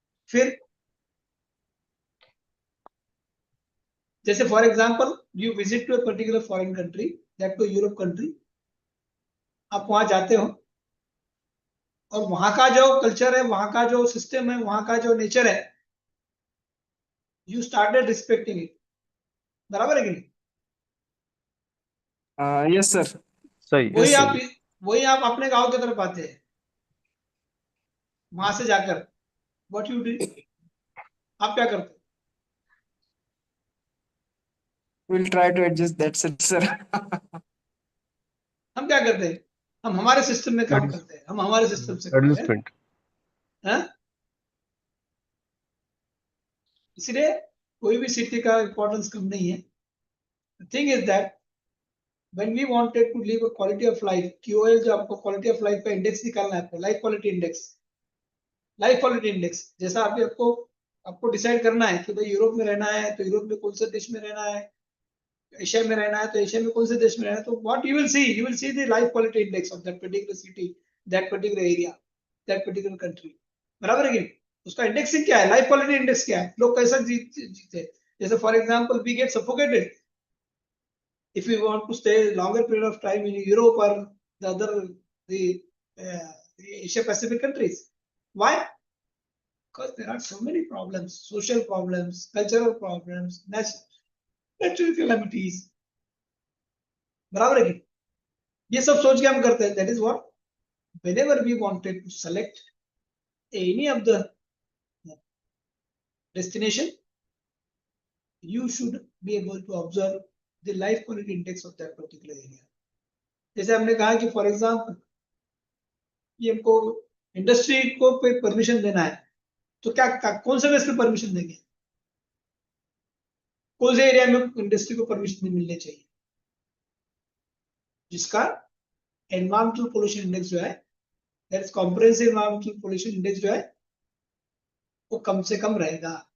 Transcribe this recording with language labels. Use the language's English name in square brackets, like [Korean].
[Hindi] फिर जैसे [English] for example you visit to a particular foreign country, that to Europe country, [Hindi] आप वहां जाते हो और वहां का जो कल्चर है, वहां का जो सिस्टम है, वहां का जो नेचर है, [English] You started respecting it. [Hindi] बराबर है कि नहीं? [English] Yes, sir. [Hindi] सही। [English] Yes, sir. [Hindi] वही आप अपने गांव की तरफ आते हैं, वहां से जाकर [English] what you do, [Hindi] आप क्या करते? [English] We'll try to adjust that, sir. [Hindi] हम क्या करते हैं? हम हमारे सिस्टम में काम करते हैं, हम हमारे सिस्टम से करते हैं। एडजस्टमेंट। हाँ? इसलिए कोई भी सिटी का इंपॉर्टेंस कम नहीं है। [English] The thing is that when we wanted to live a quality of life, [Hindi] QOL जो आपको क्वालिटी ऑफ लाइफ का इंडेक्स निकालना है, आपको लाइफ क्वालिटी इंडेक्स जैसा आपको डिसाइड करना है कि भाई यूरोप में रहना है तो यूरोप में कौन से देश में रहना है, एशिया में रहना है तो एशिया में कौन से देश में रहना है, तो [English] What you will see the life quality index of that particular city, that particular area, that particular country. [Hindi] बराबर है कि नहीं? उसका इंडेक्सिंग क्या है, लाइफ क्वालिटी इंडेक्स क्या है, लोग कैसा जीते। [English] जैसे for example we get suffocated if we want to stay longer period of time in Europe or the Asia Pacific countries. Why? Because there are so many problems, social problems, cultural problems, natural calamities. [Hindi] बराबर है कि? ये सब सोच के हम करते हैं। [English] That is what, whenever we wanted to select any of the destination, you should be able to observe the life quality index of that particular area. [Hindi] जैसे हमने कहा कि फॉर एग्जाम्पल ये हमको इंडस्ट्री को परमिशन देना है, तो कौन से बेस पे परमिशन देंगे? कौन से एरिया में इंडस्ट्री को परमिशन मिलने चाहिए, जिसका एनवायरमेंटल पोल्यूशन इंडेक्स जो है, [English] that is comprehensive environmental pollution index [Hindi] जो है वो कम से कम रहेगा।